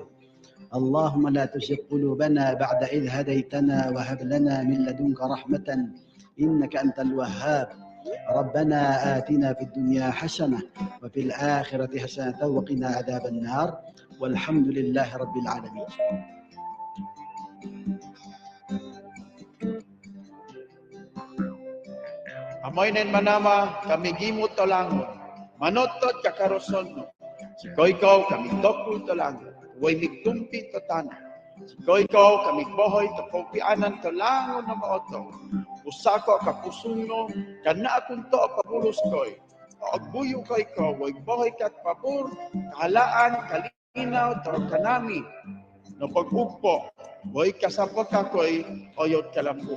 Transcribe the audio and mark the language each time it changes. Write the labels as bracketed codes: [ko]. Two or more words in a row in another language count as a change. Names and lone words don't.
[ar] اللهم لا تزغ قلوبنا بعد إذ هديتنا وهب لنا من لدنك رحمة إنك أنت الوهاب. ربنا آتنا في الدنيا حسنة وفي الآخرة حسنة وقنا عذاب النار والحمد لله رب العالمين. [obo] Amoy nen manama kami gimot tolangon. Manotot kakaroson no. Sikoy-ko kami tokul tolangon. Way migtumpi to tanah. Sikoy-ko kami bohoy to kopianan tolangon na maoto. Usako kapusuno kana akong to pabulos koy. Agbuyo koy ko way bohoy kat pabor kahalaan kalinaw to kanami. No pag-ugpo, way kasapot kakoy oyot kalambo.